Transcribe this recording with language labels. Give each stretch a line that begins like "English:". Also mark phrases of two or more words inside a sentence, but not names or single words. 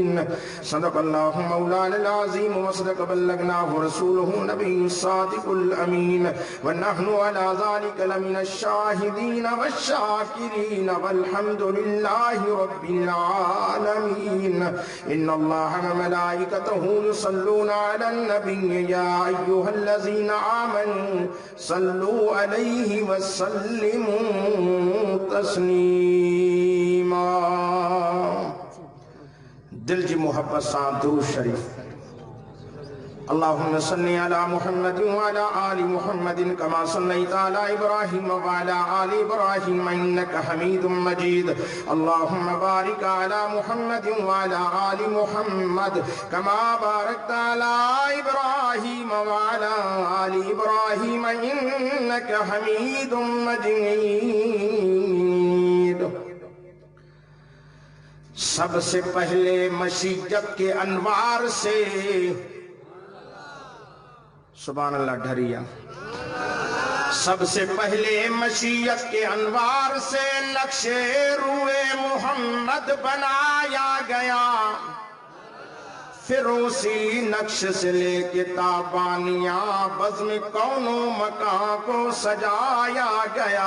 Arabic: صدق الله مولانا عظيم وصدق بلغناه رسوله النبي الصادق الأمين ونحن على ذلك لمن الشاهدين والشاكرين والحمد لله رب العالمين. إن الله وملائكته يصلون على النبي يا أيها الذين آمنوا صلوا عليه وسلموا تسليما.
Sindhi: دل جي محبت سان درود شريف.
Arabic: اللهم صل على محمد وعلى آل محمد كما صليت على إبراهيم وعلى آل إبراهيم إنك حميد مجيد. اللهم بارك على محمد وعلى آل محمد كما باركت على إبراهيم وعلى آل إبراهيم إنك حميد مجيد.
Urdu: سب سے پہلے مشیت کے انوار سے
Arabic: سبحان الله
Urdu: ढरिया। سب سے پہلے مشیت کے انوار سے نقش روئے محمد بنایا گیا، پھر اسی نقش سے لیکے تابانیاں بزم کون و مکاں کو سجایا گیا.